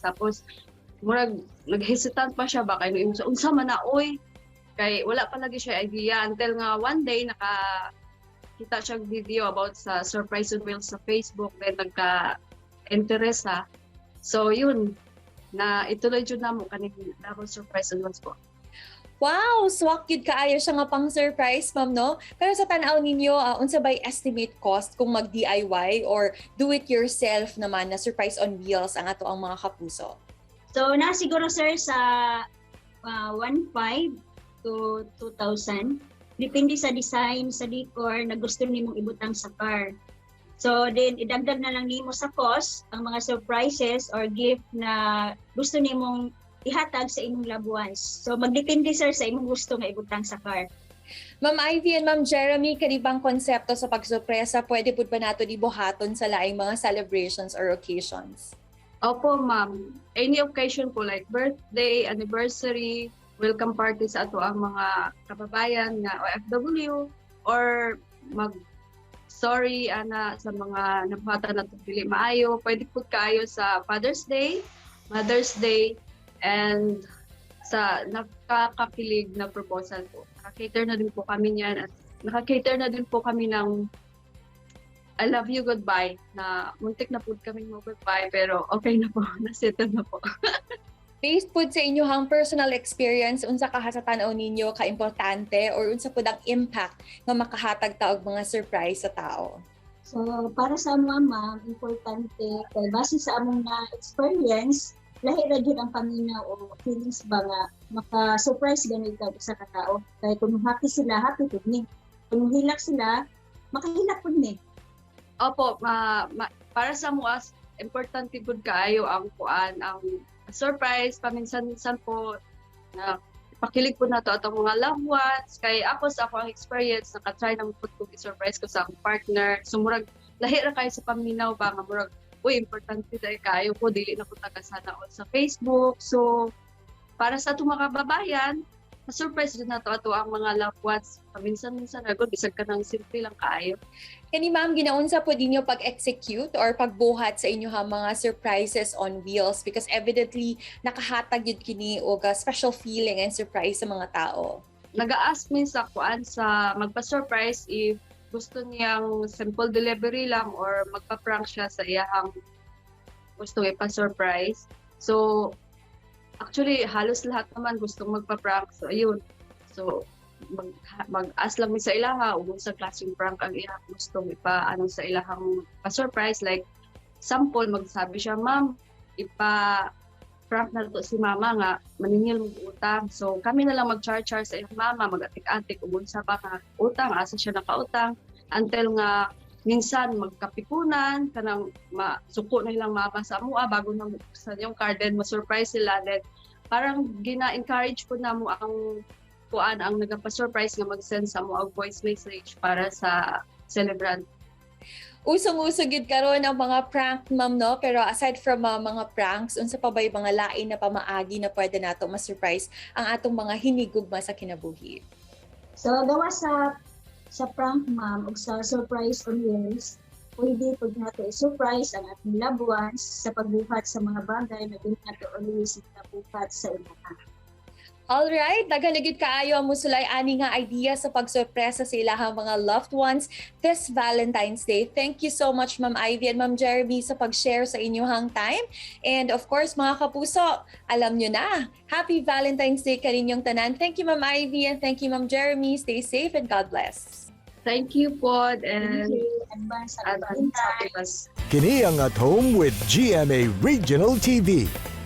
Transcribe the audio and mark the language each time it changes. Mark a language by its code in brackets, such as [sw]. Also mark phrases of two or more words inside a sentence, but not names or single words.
[ceb] Tapos murag nag-hesitant pa siya ba kay unsa man na oy kay wala pa lagi siya idea until nga [en] one day [ceb] kita siya video about sa Surprise on Wheels sa Facebook, then nagka-interest ha. So yun, na ituloy jud namo kaning Davao Surprise on Wheels po. Wow, swak yun kaayo siya nga pang surprise, ma'am, no? Pero sa tanaw ninyo, unsa bay estimate cost kung mag-DIY or [en] do it yourself [ceb] naman na Surprise on Wheels ang ato ang mga kapuso? So na siguro sir sa 1,500 to 2,000. Depende sa design, sa decor na gusto nimong ibutang sa car. So then idagdag na lang nimo sa cost ang mga surprises or gift na gusto nimong ihatag sa imong [en] loved ones. [ceb] So magdepende sir sa imong gusto nga ibutang sa car. Ma'am Ivy and Ma'am Jeremy, kanibang konsepto sa pagsurpresa pwede pud ba nato ibuhaton sa laing mga celebrations or occasions? Opo, ma'am. [en] Any occasion [ceb] po like birthday, anniversary, [en] welcome party [ceb] sa ato ang mga kababayan na OFW or sorry ana sa mga nabuhatan na dili maayo, pwede po kayo sa Father's Day, Mother's Day, and sa nakakakilig na proposal po. [tl] Naka-cater na din po kami niyan at naka-cater na din po kami ng I love you goodbye na muntik na po kami mag-goodbye pero okay na po, nasettle na po. [ceb] Based po sa inyong [en] personal experience, [ceb] unsa ka sa tanaw ninyo ka-importante or unsa po ang impact nga makahatag ta og mga surprise sa tao? So para sa mga ma'am, importante kay base sa among na experience, lahi ra gyud ang paminaw o feelings ba nga maka-surprise ganito sa katao. Kay kung happy sila, happy pud ni. Kung hilak sila, makahilak pud ni. Opo, para sa mga importante pud kaayo ang ang surprise, [tl] paminsan-minsan po na pakilig po na to atong mga [en] loved ones. [ceb] Kay ako sa akong experience, nakatry ng po i-surprise ko sa akong partner. So murag, lahi ra kayo sa paminaw ba nga murag, [tl] importante dahil kayo po, dili na po tagasana sa Facebook. So, para sa itong mga kababayan, surprise din na to ato ang mga [en] loved ones. [ceb] Paminsan-minsan, bisag ka ng simple lang kaayo. Kani ma'am, ginaunsa po dinyo pag-execute or pagbuhat sa inyo mga surprises on wheels [en] because evidently [ceb] nakahatag yun kini og [en] special feeling and surprise [ceb] sa mga tao. Nag-ask min sa magpa-surprise if gusto niyang [en] simple delivery [ceb] lang or magpa-prank siya sa iyang gusto ipa-surprise. [tl] So, actually, halos lahat naman gustong magpa-prank. So, ayun. So, [ceb] mag-ask lang mi sa ilaha o sa klaseng prank ang iyang gustong sa ilahang pa-surprise. [en] Like, sample, [ceb] magsabi siya, ma'am, ipa-prank na to si mama nga, maningil mong utang. So, kami na lang mag-char-char sa iyang mama, mag-atik-atik, sa pa nga utang, asa siya nakautang, until nga minsan magkapipunan, kanang masuko na ilang mama sa mua bago na buksan yung card, then ma-surprise sila, then parang gina-encourage po na mo ang kuan ang nagapa-surprise nga mag-send sa mo og voice message para sa celebrant. Usong-uso gid karon ang mga prank, ma'am, no? Pero [en] aside from [ceb] mga pranks, unsa pa ba yung mga lain na pamaagi na pwede nato ma-surprise ang atong mga hinigugma sa kinabuhi? So gawa sa prank ma'am ug sa surprise on wheels, pwede pag nato i-surprise ang ating [en] loved ones [ceb] sa pagbuhat sa mga bagay na dili nato always nabuhat sa una. Alright, daghan na gid kaayo ang musulay ani nga idea sa pagsurpresa sa ilahang mga [en] loved ones this Valentine's Day. Thank you so much, Ma'am Ivy and Ma'am Jeremy, sa pag-share [ceb] sa inyong [en] time. And of course, [tl] mga kapuso, alam nyo na, [en] Happy Valentine's Day [ceb] kaninyong tanan. [en] Thank you, Ma'am Ivy, and thank you, Ma'am Jeremy. Stay safe and God bless. Thank you po and Thank you. Advance happy advance Valentine's. happy Valentine's. [ceb] Kini ang At Home with GMA Regional TV.